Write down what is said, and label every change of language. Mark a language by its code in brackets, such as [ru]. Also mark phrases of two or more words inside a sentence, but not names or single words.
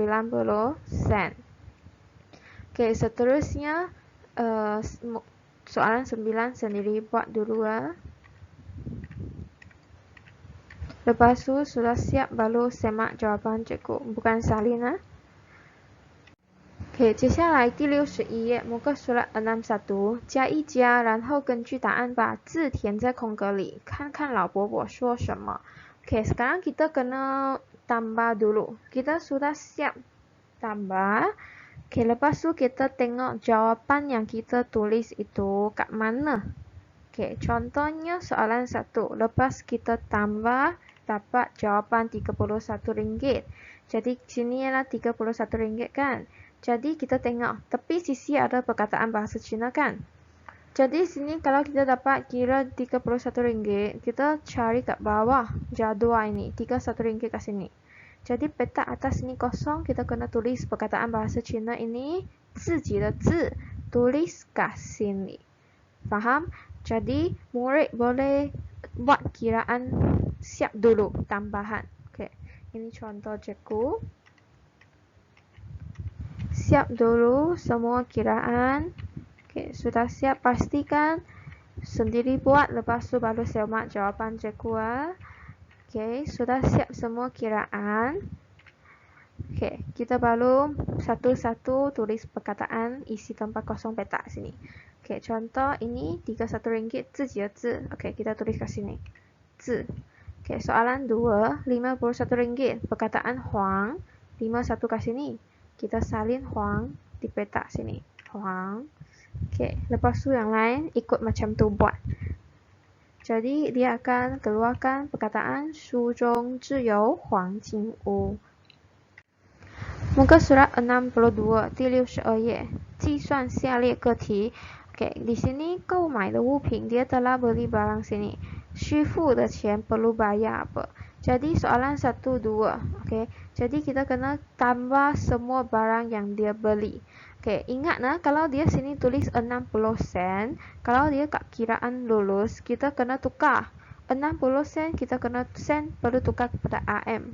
[ms] Okay, seterusnya soalan 9 sendiri buat dulu. Lepas tu sudah siap baru semak jawapan cikgu, bukan salin. [zh] OK， 接下来第61页，某个数了 61， 加一加，然后根据答案把字填在空格里，看看老伯伯说什么。OK， [ms] sekarang kita kena tambah dulu. Kita sudah siap tambah. OK, lepas tu kita tengok jawapan yang kita tulis itu kat mana. OK, contohnya soalan 1. Lepas kita tambah, dapat jawapan RM31. Jadi sini ialah RM31 kan. Jadi kita tengok tepi sisi ada perkataan bahasa Cina kan. Jadi sini kalau kita dapat kira RM31, kita cari kat bawah jadual ini RM31 kat sini. Jadi petak atas ini kosong, kita kena tulis perkataan bahasa Cina ini [zh] 自己的字 [ms] tulis kat sini. Faham? Jadi murid boleh buat kiraan siap dulu tambahan. Okey. Ini contoh cikgu. Siap dulu semua kiraan. Okay, sudah siap, pastikan sendiri buat, lepas tu baru semak jawapan cikgu. Okay, sudah siap semua kiraan. Okay, kita baru satu-satu tulis perkataan isi tempat kosong petak sini. Okay, contoh ini RM31 [zh] 自己的字. [ms] Okay, kita tulis kat sini. 字. Okay, soalan 2, RM51. Perkataan Huang, 51 kat sini. Kita salin Huang di petak sini. Huang. Okay, lepas tu yang lain ikut macam tu buat. Jadi dia akan keluarkan perkataan [zh] 书中只有黄金屋. [ms] Muka surat 62, [zh] 第62页，计算下列个题。 [ms] Okay, di sini kau [zh] 买的物品 [ms] dia telah beli barang sini. [zh] 需付的钱 [ms] perlu bayar apa? Jadi soalan 1, 2. Okay, jadi kita kena tambah semua barang yang dia beli. Okay, ingat kalau dia sini tulis 60 sen, kalau dia kat kiraan lulus, kita kena tukar. 60 sen, kita kena sen perlu tukar kepada RM.